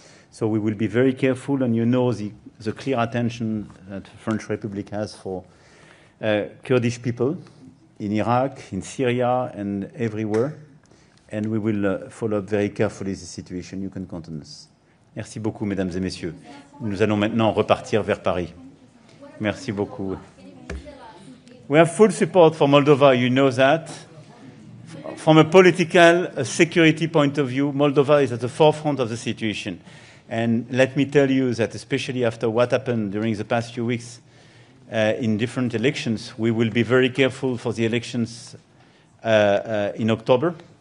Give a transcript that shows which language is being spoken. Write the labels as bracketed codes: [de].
[en] So we will be very careful, and you know the clear attention that the French Republic has for Kurdish people in Iraq, in Syria, and everywhere, and we will follow up very carefully the situation. You can count on us. [fr] Merci beaucoup, mesdames et messieurs. Nous allons maintenant repartir vers Paris. Merci beaucoup. [en] We have full support for Moldova, you know that. From a political security point of view, Moldova is at the forefront of the situation. And let me tell you that especially after what happened during the past few weeks in different elections, we will be very careful for the elections in October.